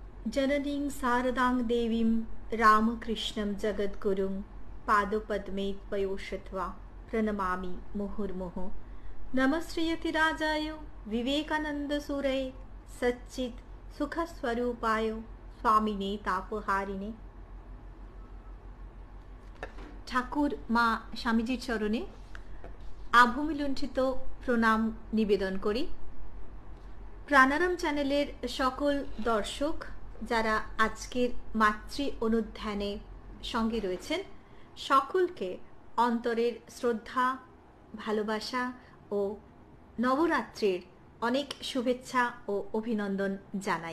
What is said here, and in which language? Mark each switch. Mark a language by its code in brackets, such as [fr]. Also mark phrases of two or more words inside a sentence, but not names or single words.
[sa] जननीं शारदां देवीं रामकृष्णं जगद्गुरुं पादपद्मे पयोषित्वा प्रणमामि मुहुर्मुहुः। नमश्रीयतिराजाय विवेकानन्दसूरये सच्चित् सुखस्वरूपाय स्वामिने तापहारिणे। [bn] ঠাকুর মা স্বামীজির চরণে আভূমিলুণ্ঠিত প্রণাম নিবেদন করি। প্রাণারাম চ্যানেলের সকল দর্শক যারা আজকের মাতৃ অনুধ্যানে সঙ্গে রয়েছেন, সকলকে অন্তরের শ্রদ্ধা, ভালোবাসা ও নবরাত্রির অনেক শুভেচ্ছা ও অভিনন্দন জানাই।